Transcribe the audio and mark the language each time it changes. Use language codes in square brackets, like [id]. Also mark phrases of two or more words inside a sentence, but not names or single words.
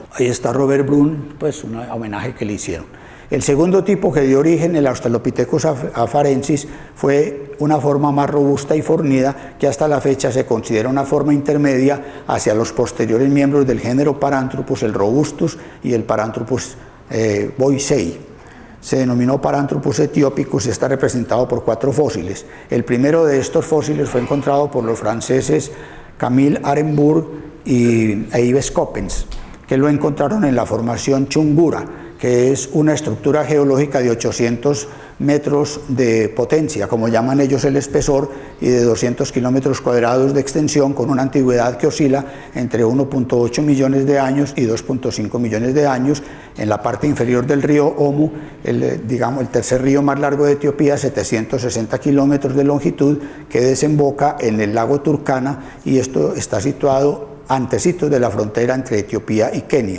[es] Ahí está Robert Broom, pues un homenaje que le hicieron. El segundo tipo que dio origen al Australopithecus afarensis fue una forma más robusta y fornida, que hasta la fecha se considera una forma intermedia hacia los posteriores miembros del género Paranthropus, el Robustus y el Paranthropus boisei. Se denominó Paranthropus etiopicus y está representado por 4 fósiles. El primero de estos fósiles fue encontrado por los franceses Camille Arenbourg e Yves Coppens, que lo encontraron en la formación Chungura, que es una estructura geológica de 800 metros de potencia, como llaman ellos el espesor, y de 200 kilómetros cuadrados de extensión, con una antigüedad que oscila entre 1.8 millones de años y 2.5 millones de años, en la parte inferior del río Omo, el tercer río más largo de Etiopía, 760 kilómetros de longitud, que desemboca en el lago Turkana, y esto está situado antecitos de la frontera entre Etiopía y Kenia.